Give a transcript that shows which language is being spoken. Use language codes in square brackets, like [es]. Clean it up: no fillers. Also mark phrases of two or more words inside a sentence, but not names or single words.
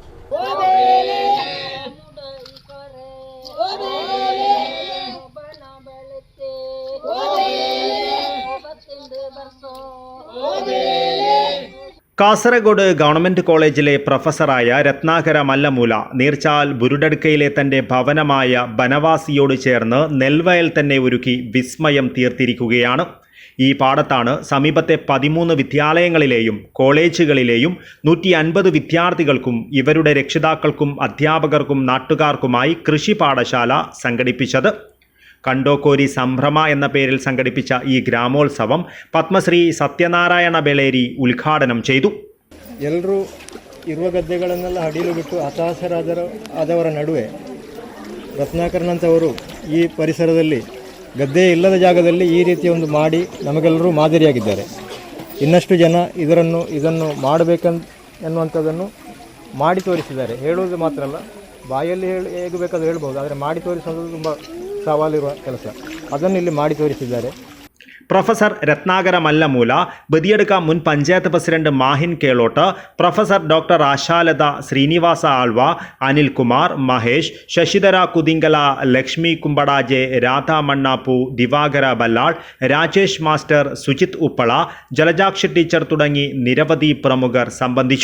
[ml] കാസർഗോഡ് ഗവൺമെന്റ് കോളേജിലെ പ്രൊഫസറായ രത്നാകര മല്ലമൂല നീർച്ചാൽ ബുരുടടുക്കയിലെ തന്റെ ഭവനമായ ബനവാസിയോട് ചേർന്ന് നെൽവയൽ തന്നെ ഒരുക്കി വിസ്മയം തീർത്തിരിക്കുകയാണ്. ഈ പാടത്താണ് സമീപത്തെ 13 വിദ്യാലയങ്ങളിലെയും കോളേജുകളിലെയും 150 വിദ്യാർത്ഥികൾക്കും ഇവരുടെ രക്ഷിതാക്കൾക്കും അധ്യാപകർക്കും നാട്ടുകാർക്കുമായി കൃഷി പാഠശാല സംഘടിപ്പിച്ചത്. കണ്ടോക്കോരി സംഭ്രമ എന്ന പേരിൽ സംഘടിപ്പിച്ച ഈ ഗ്രാമോത്സവം പദ്മശ്രീ സത്യനാരായണ ബെളേരി ഉദ്ഘാടനം ചെയ്തു. [kn] ಎಲ್ಲರೂ ಇರುವ ಗದ್ದೆಗಳನ್ನೆಲ್ಲ ಹಡಿಲು ಬಿಟ್ಟು ಹತಾಶರಾದವರ ನಡುವೆ ರತ್ನಾಕರನಂತವರು ಈ ಪರಿಸರದಲ್ಲಿ ಗದ್ದೆ ಇಲ್ಲದ ಜಾಗದಲ್ಲಿ ಈ ರೀತಿಯ ಒಂದು ಮಾಡಿ ನಮಗೆಲ್ಲರೂ ಮಾದರಿಯಾಗಿದ್ದಾರೆ. ಇನ್ನಷ್ಟು ಜನ ಇದನ್ನು ಮಾಡಬೇಕೆನ್ನುವಂಥದ್ದನ್ನು ಮಾಡಿ ತೋರಿಸಿದ್ದಾರೆ. ಹೇಳುವುದು ಮಾತ್ರ ಅಲ್ಲ, ಬಾಯಲ್ಲಿ ಹೇಗೆ ಬೇಕಾದರೂ ಹೇಳ್ಬೋದು, ಆದರೆ ಮಾಡಿ ತೋರಿಸೋದು ತುಂಬ ಸವಾಲಿರುವ ಕೆಲಸ. ಅದನ್ನು ಇಲ್ಲಿ ಮಾಡಿ ತೋರಿಸಿದ್ದಾರೆ. [ml] പ്രൊഫസർ രത്നാകര മല്ലമൂല, ബദിയടുക്ക മുൻ പഞ്ചായത്ത് പ്രസിഡന്റ് മാഹിൻ കേളോട്ട്, പ്രൊഫസർ ഡോക്ടർ ആശാലത, ശ്രീനിവാസ ആൾവ, അനിൽകുമാർ, മഹേഷ്, ശശിധര കുതിങ്കല, ലക്ഷ്മി കുമ്പടാജെ, രാധ മണ്ണാപ്പു, ദിവാകര ബല്ലാൾ, രാജേഷ് മാസ്റ്റർ, സുജിത് ഉപ്പള, ജലജാക്ഷി ടീച്ചർ തുടങ്ങി നിരവധി പ്രമുഖർ സംബന്ധിച്ചു.